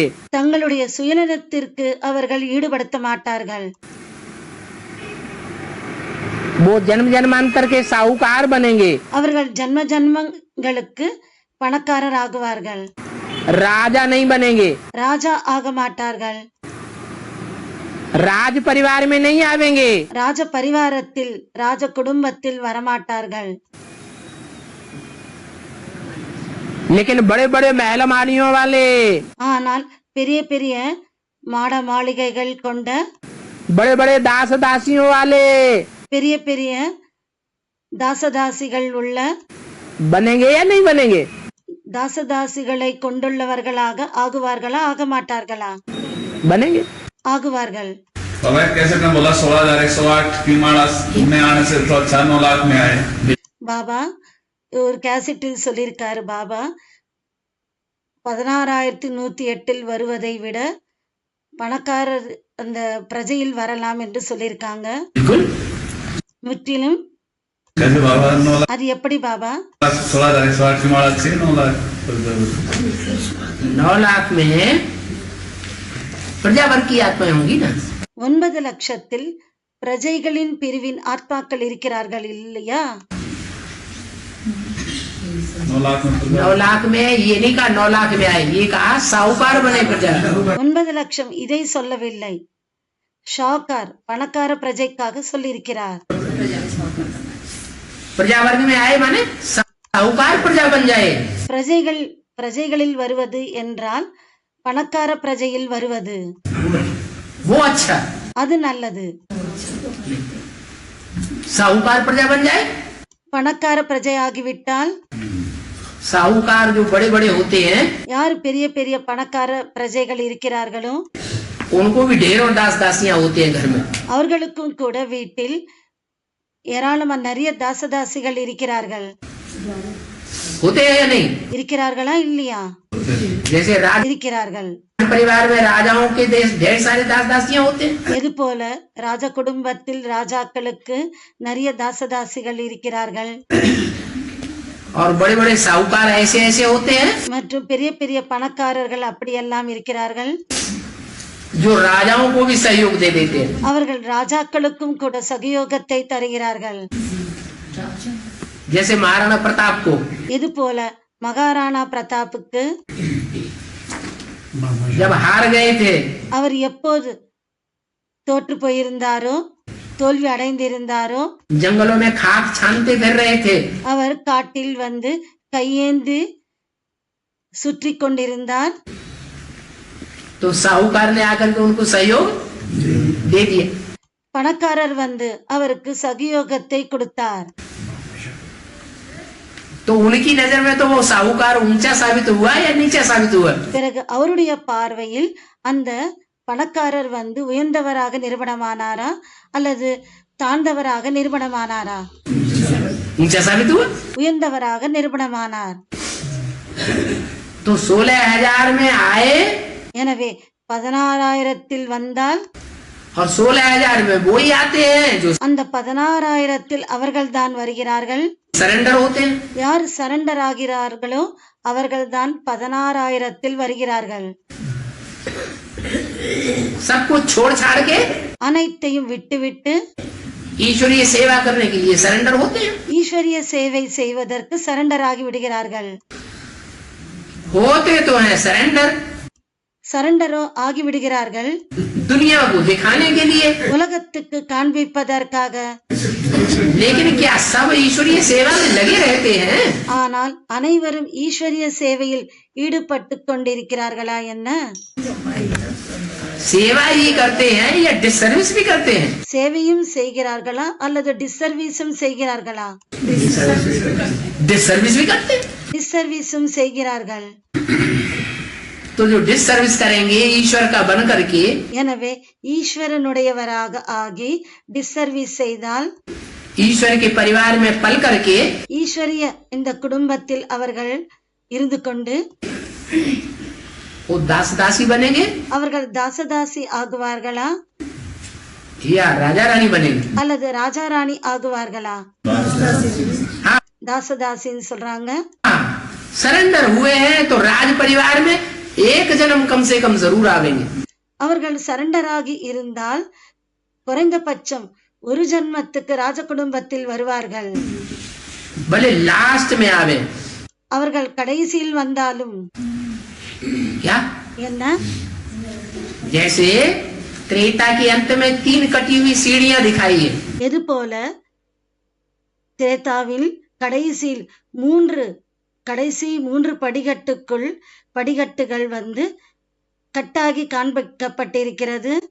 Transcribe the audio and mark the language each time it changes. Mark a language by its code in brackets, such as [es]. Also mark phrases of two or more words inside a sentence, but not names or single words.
[ta] தங்களுடைய சுயநலத்திற்கு அவர்கள் ஈடுபடுத்த மாட்டார்கள். [hi] वो जन्म जन्मांतर के साहूकार बनेंगे, [ta] அவர்கள் ஜன்ம ஜன்மங்களுக்கு பணக்காரர் ஆகுவார்கள். [hi] राजा नहीं बनेंगे, [ta] ராஜா ஆக மாட்டார்கள். [hi] राज परिवार में नहीं आवेंगे, [ta] ராஜ பரிவாரத்தில் ராஜ குடும்பத்தில் வரமாட்டார்கள். [hi] लेकिन बड़े बड़े महल मालियों वाले, [ta] ஆனால் பெரிய பெரிய மாட மாளிகைகள் கொண்ட [hi] बड़े बड़े दास दासियों वाले [ta] பெரிய பெரிய தாசதாசிகள் உள்ள [hi] बनेंगे या नहीं बनेंगे? [ta] தாசதாசிகளை கொண்டுள்ளவர்களாக ஆகுவார்களா ஆக மாட்டார்களா? [hi] बनेंगे. [ta] ஆகுவார்கள். [hi] बाबा कैसे ने बोला 16,108 की माड़ा में आने से तो 9 लाख में आए. [ta] பாபா ஒரு கேசட்டில் சொல்லியிருக்காரு. பாபா 16,108 வருவதை விட பணக்காரர் அந்த பிரஜையில் வரலாம் என்று சொல்லியிருக்காங்க. [hi] बिल्कुल [ta] முற்றிலும். [hi] कैसे बाबा 9 लाख [ta] அது எப்படி பாபா? [hi] 16,108 की माड़ा से 9 लाख 9 लाख में प्रजावर की आत्माएं होंगी ना. [ta] 9 லட்சத்தில் பிரஜைகளின் பிரிவின் ஆத்மாக்கள் இருக்கிறார்கள் இல்லையா? [hi] 9 लाख में 9 लाख में ये नहीं कहा 9 लाख में आए, ये कहा साहूकार बने प्रजा. [ta] 9 லட்சம் இதை சொல்லவில்லை. ஷாக்கார் பணக்கார பிரஜைக்காக சொல்லியிருக்கிறார். [hi] प्रजा वर्ग में आए माने साहूकार प्रजा बन जाए. [ta] பிரஜைகளில் வருவது என்றால் பணக்கார பிரஜையில் வருவது, [hi] वो अच्छा. [ta] அது நல்லது. [hi] साहूकार प्रजा बन जाए. [ta] பணக்கார பிரஜை ஆகிவிட்டால் [hi] साहूकार जो बड़े बड़े होते हैं [ta] யார் பெரிய பெரிய பணக்கார பிரஜைகள் இருக்கிறார்களோ [hi] उनको भी ढेरों दास दासियां होते हैं घर में. [ta] அவர்களுக்கும் கூட வீட்டில் ஏராளமான நிறைய தாசதாசிகள் இருக்கிறார்கள். [hi] होते हैं या नहीं? [ta] இருக்கிறார்களா இல்லையா? [hi] जैसे राज [ta] இருக்கிறார்கள். [hi] परिवार में राजाओं के देश ढेर सारे दास दासियां होते हैं. [ta] எது போல ராஜ குடும்பத்தில் ராஜாக்களுக்கு நிறைய தாசதாசிகள் இருக்கிறார்கள். [hi] और बड़े बड़े साहूकार ऐसे ऐसे होते हैं [ta] மற்றும் பெரிய பெரிய பணக்காரர்கள் அப்படியெல்லாம் இருக்கிறார்கள். [hi] जो राजाओं को भी सहयोग दे देते हैं. [ta] அவர்கள் ராஜாக்களுக்கும் கூட சகயோகத்தை தருகிறார்கள். [hi] जैसे महाराणा प्रताप को [ta] இது போல மகாராணா பிரதாப்புக்கு [hi] जब हार गए थे [ta] அவர் எப்போது தோற்று போயிருந்தாரோ தோல்வி அடைந்திருந்தாரோ [hi] जंगलों में खाक छानते फिर रहे थे, [ta] அவர் காட்டில் வந்து கையேந்தி சுற்றி கொண்டிருந்தார். [hi] तो साहूकार ने आकर के उनको सहयोग दे दिया. [ta] பணக்காரர் வந்து அவருக்கு சகயோகத்தை கொடுத்தார். [hi] तो उनकी नजर में तो वो साहूकार ऊंचा साबित हुआ या नीचा साबित हुआ? [ta] பிறகு அவருடைய பார்வையில் அந்த பணக்காரர் வந்து உயர்ந்தவராக நிறுவனமானாரா அல்லது தாழ்ந்தவராக நிறுவனமானாரா? [hi] ऊंचा साबित हुआ. [ta] உயர்ந்தவராக நிறுவனமானார். [hi] तो 16,000 में आए [ta] எனவே 16,000 வந்தால் [hi] और 16,000 में वो ही आते हैं जो [ta] அந்த 16,000 அவர்கள் தான் வருகிறார்கள். [hi] सरेंडर होते हैं. [ta] யார் சரண்டர் ஆகிறார்களோ அவர்கள் தான் 16,000 வருகிறார்கள். [hi] सब कुछ छोड़ छाड़ के [ta] அனைத்தையும் விட்டுவிட்டு [hi] ईश्वरीय सेवा करने के लिए सरेंडर होते हैं. [ta] ஈஸ்வரிய சேவை செய்வதற்கு சரண்டர் ஆகி விடுகிறார்கள். [hi] होते तो हैं सरेंडर [ta] சரண்டரோ ஆகி விடுகிறார்கள் [hi] दुनिया को दिखाने के लिए. [ta] உலகத்துக்கு காண்பிப்பதற்காக. [hi] लेकिन क्या सब ईश्वरीय सेवा में लगे रहते हैं? [ta] ஆனால் அனைவரும் ஈஸ்வரிய சேவையில் ஈடுபட்டு கொண்டிருக்கிறார்களா என்ன? [hi] सेवा ही करते हैं या डिसर्विस भी करते हैं? [ta] சேவையும் செய்கிறார்களா அல்லது டிஸ்சர்வீஸும் செய்கிறார்களா? [hi] डिसर्विस भी करते हैं. [ta] டிஸ்சர்வீஸும் செய்கிறார்கள். [hi] तो जो डिसर्विस करेंगे ईश्वर का बन करके [ta] எனவே ஈஸ்வரனுடையவராக ஆகி டிஸ்சர்வீஸ் செய்தால் [hi] ईश्वर के परिवार में पल करके [ta] ஈஸ்வரிய இந்த குடும்பத்தில் அவர்கள் இருந்து கொண்டு [hi] वो दास दासी बनेंगे [ta] அவர்கள் தாசதாசி ஆகுவார்களா [hi] या राजा रानी बनेंगे? [ta] அல்லது ராஜா ராணி ஆகுவார்களா? [hi] हाँ, [ta] தாசதாசின்னு சொல்றாங்க. [hi] हाँ, सरेंडर हुए हैं तो राज परिवार में एक जन्म कम से कम जरूर आवेंगे। [ta] அவர்கள் சரண்டராகி இருந்தால் குறைந்தபட்சம் ஒரு ஜன்மத்துக்கு ராஜ குடும்பத்தில் வருவார்கள். [hi] भले लास्ट में आवे। [ta] அவர்கள் கடைசியில் வந்தாலும் [hi] क्या? [ta] என்ன? [hi] जैसे त्रेता के अंत में 3 कटी हुई सीढ़ियां दिखाई है। [ta] எது போல திரேதாவில் கடைசி மூன்று படிகட்டுகள் வந்து கட்டாகி காண்பிக்கப்பட்டிருக்கிறது.